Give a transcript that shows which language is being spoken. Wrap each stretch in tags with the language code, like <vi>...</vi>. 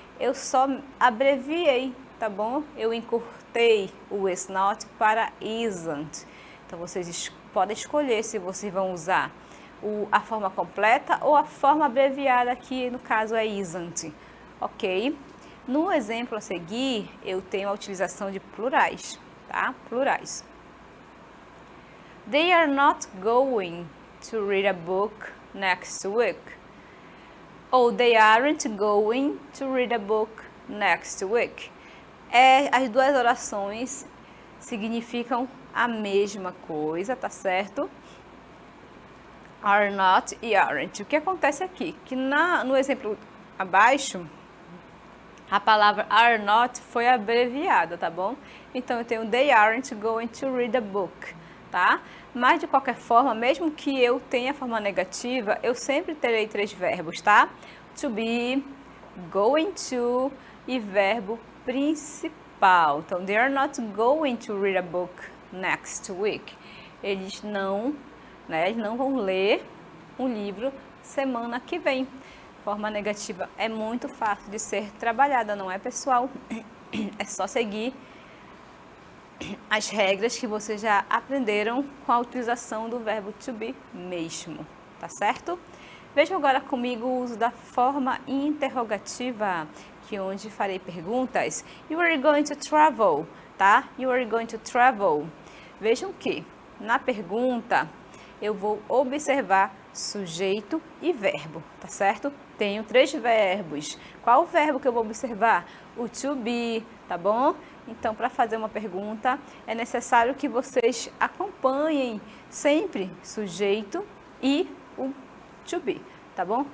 <pt>eu só abreviei, tá bom? Eu encurtei o is not para isn't. Então, vocês podem escolher se vocês vão usar a forma completa ou a forma abreviada, que no caso é isn't, ok? No exemplo a seguir, eu tenho a utilização de plurais, tá? Plurais.</pt> <en>They are not going to read a book next week.</en> <pt>Ou</pt> <en>they aren't going to read a book next week.</en> <pt>As duas orações significam a mesma coisa, tá certo? Are not e aren't. O que acontece aqui? Que no exemplo abaixo, a palavra are not foi abreviada, tá bom? Então, eu tenho</pt> <en>they aren't going to read a book,</en> <pt>tá? Mas, de qualquer forma, mesmo que eu tenha a forma negativa, eu sempre terei 3 verbos, tá? To be, going to e verbo principal. Então,</pt> <en>they are not going to read a book next week.</en> <pt>Eles não vão ler um livro semana que vem. Forma negativa é muito fácil de ser trabalhada, não é, pessoal? É só seguir as regras que vocês já aprenderam com a utilização do verbo to be mesmo, tá certo? Vejam agora comigo o uso da forma interrogativa, que onde farei perguntas.</pt> <en>You are going to travel,</en> <pt>tá?</pt> <en>You are going to travel.</en> <pt>Vejam que na pergunta eu vou observar sujeito e verbo, tá certo? Tenho 3 verbos. Qual o verbo que eu vou observar? O to be, tá bom? Então, para fazer uma pergunta, é necessário que vocês acompanhem sempre sujeito e o to be, tá bom?</pt>